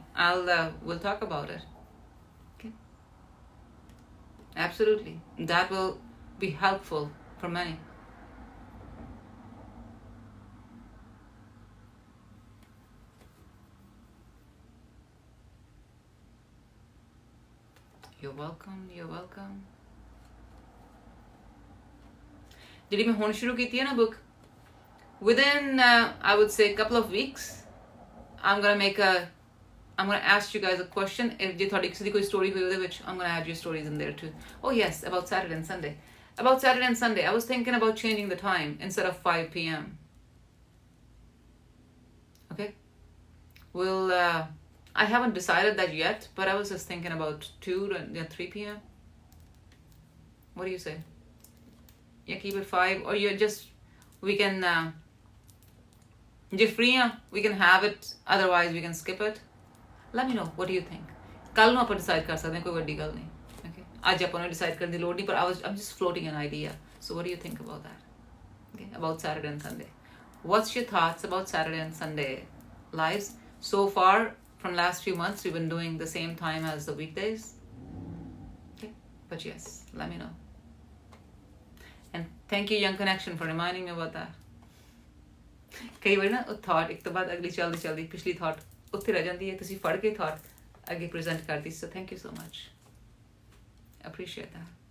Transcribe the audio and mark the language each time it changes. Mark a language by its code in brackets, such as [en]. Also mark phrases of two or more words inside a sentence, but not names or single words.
[en] We'll talk about it. Okay. Absolutely. That will be helpful for many. You're welcome. You're welcome. [pa] ਜਿਹੜੀ ਮੈਂ ਹੁਣ ਸ਼ੁਰੂ ਕੀਤੀ ਹੈ ਨਾ [en] book, within I would say a couple of weeks, I'm gonna ask you guys a question. [pa] If ਜੇ ਤੁਹਾਡੀ ਕਿਸੇ ਦੀ ਕੋਈ story ਹੋਈ ਉਹਦੇ ਵਿੱਚ, [en] I'm gonna add your stories in there too. Oh yes, about Saturday and Sunday. About Saturday and Sunday, I was thinking about changing the time instead of 5 p.m. Okay? We'll I haven't decided that yet, but I was just thinking about 2 to 3 p.m. What do you say? Yeah, keep it 5, or you just, we can, if free, we can have it, otherwise we can skip it. Let me know, what do you think? [pa] ਕੱਲ ਨੂੰ ਆਪਾਂ decide ਕਰ ਸਕਦੇ ਹਾਂ, ਕੋਈ ਵੱਡੀ ਗੱਲ ਨਹੀਂ. Okay? ਅੱਜ ਆਪਾਂ ਨੂੰ decide ਕਰਨ ਦੀ ਲੋੜ ਨਹੀਂ, ਪਰ [en] I'm just floating an idea. So what do you think about that? Okay? About Saturday and Sunday. What's your thoughts about Saturday and Sunday lives? So far, from last few months, we've been doing the same time as the weekdays. Okay? But yes, let me know. And thank you, Young Connection, for reminding me about that. [pa] ਕਈ ਵਾਰ ਨਾ ਉਹ ਥਾਟ ਇੱਕ ਤੋਂ ਬਾਅਦ ਅਗਲੀ ਚੱਲਦੀ ਪਿਛਲੀ ਥਾਟ ਉੱਥੇ ਰਹਿ ਜਾਂਦੀ ਹੈ, ਤੁਸੀਂ ਫੜ ਕੇ ਥਾਟ ਅੱਗੇ ਪ੍ਰੈਜ਼ੈਂਟ ਕਰਦੀ. [en] So thank you so much. Appreciate that.